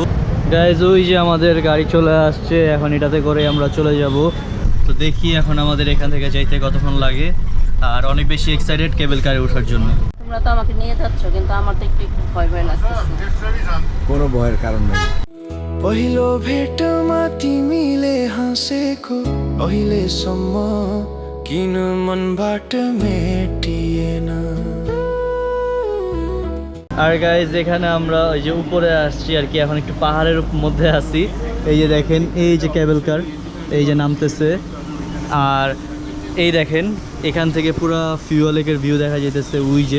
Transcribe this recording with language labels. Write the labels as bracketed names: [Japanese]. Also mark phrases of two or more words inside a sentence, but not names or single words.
[Bangla] গাইজ, ওই যে আমাদের গাড়ি চলে আসছে, এখন এটাতে করে আমরা চলে যাব। তো দেখি এখন আমাদের এখান থেকে যাইতে কতক্ষণ লাগে। আর অনেক বেশি এক্সাইটেড [English] cable car [Bangla] ওঠার জন্য। তোমরা তোমরা তো আমাকে নিয়ে যাচ্ছ, কিন্তু আমার তো একটু একটু ভয় ভয় লাগতেছে। কোনো ভয়ের কারণ নেই। [Nepali] पहिलो भेटमा तिमीले हाँसेको अहिलेसम्म किन मनबाट मेटिएन। [Bangla] আর গাইজ এখানে আমরা ওই যে উপরে আসছি আর কি, এখন একটু পাহাড়ের মধ্যে আছি। এই যে দেখেন, এই যে [English] cable car [Bangla] এই যে নামতেছে, আর এই দেখেন এখান থেকে পুরো ফিউয়া [English] lake view [Bangla] দেখা যেতেছে ওই যে।